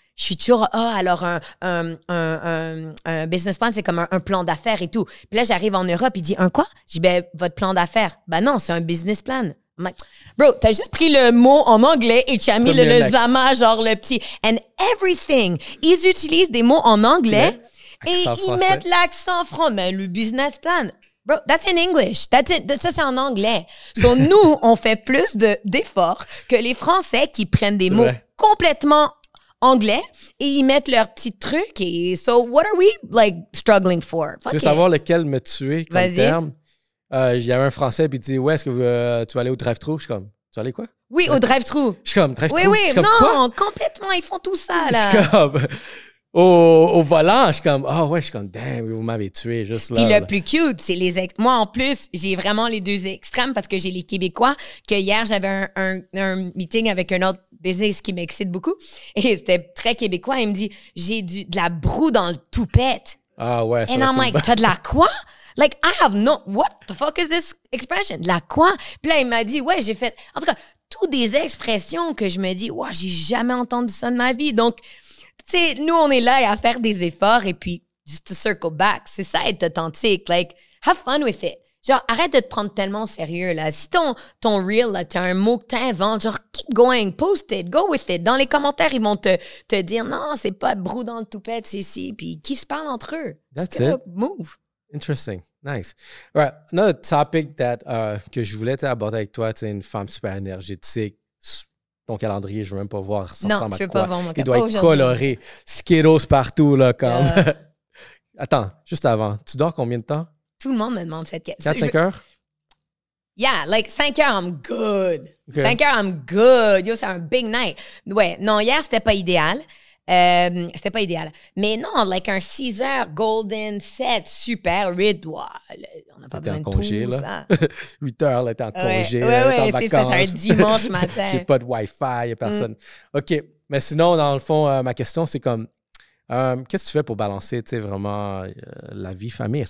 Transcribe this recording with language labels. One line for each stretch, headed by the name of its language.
French: Je suis toujours, alors un business plan, c'est comme un plan d'affaires et tout. Puis là, j'arrive en Europe, il dit, un quoi? Je dis, ben, votre plan d'affaires. Ben non, c'est un business plan.
English: I'm like, bro,
French: t'as juste pris le mot en anglais et tu as mis le zama, genre le petit.
English: And everything.
French: Ils utilisent des mots en anglais et ils mettent l'accent français. Mais le business plan, bro,
English: that's in English. That's it.
French: Ça, c'est en anglais. So, nous, on fait plus d'efforts que les Français qui prennent des mots complètement anglais et ils mettent leur petit truc.
English: Et so, what are we, like, struggling for?
French: Tu veux savoir lequel me tuer comme terme? Il y avait un Français, puis il dit, ouais, est-ce que tu vas aller au drive-thru? Je suis comme, tu vas aller quoi? Oui, au drive-thru. Je suis comme, drive-thru? Oui, non, quoi? Complètement, ils font tout ça, là. Je suis comme, au volant, je suis comme, ouais, je suis comme, damn, vous m'avez tué juste là. Puis le plus cute, c'est les moi, en plus, j'ai vraiment les deux extrêmes parce que j'ai les Québécois, que hier, j'avais un meeting avec un autre business qui m'excite beaucoup, et c'était très québécois, il me dit, j'ai de la broue dans le toupette. Ah ouais, ça.
English: And I'm like,
French: t'as de la quoi?
English: Like, I have no, what the fuck is this expression?
French: De la quoi? Puis là, il m'a dit, ouais, j'ai fait, en tout cas, toutes des expressions que je me dis, ouais, j'ai jamais entendu ça de ma vie. Donc, tu sais, nous, on est là à faire des efforts et puis,
English: just to circle back.
French: C'est ça, être authentique.
English: Like, have fun with it.
French: Genre, arrête de te prendre tellement au sérieux, là. Si ton reel, là, t'as un mot que t'inventes, genre,
English: keep going, post it, go with it.
French: Dans les commentaires, ils vont te dire, non, c'est pas brou dans le toupette, c'est ici. Puis, qui se parle entre eux?
English: That's it. Move. Interesting. Nice. Right. Another topic
French: que je voulais aborder avec toi, tu es une femme super énergétique. Ton calendrier, je ne veux même pas voir. Ça non, tu veux pas voir mon calendrier. Il doit être coloré. Skittles partout, là, comme. Attends, juste avant. Tu dors combien de temps? Tout le monde me demande cette question. 4-5 heures?
English: Yeah, like
French: 5 heures,
English: I'm good. Okay. 5 heures, I'm good. Yo,
French: c'est un
English: big night.
French: Ouais, non, hier, c'était pas idéal. C'était pas idéal. Mais non, like un 6 heures, golden, 7, super, red, wow, on n'a pas besoin de congé, tout là. Ça. 8 heures, là, t'es en congé, ouais, c'est ça, c'est un dimanche matin. J'ai pas de Wi-Fi, il y a personne. OK, mais sinon, dans le fond, ma question, c'est comme, qu'est-ce que tu fais pour balancer, tu sais, vraiment la vie famille?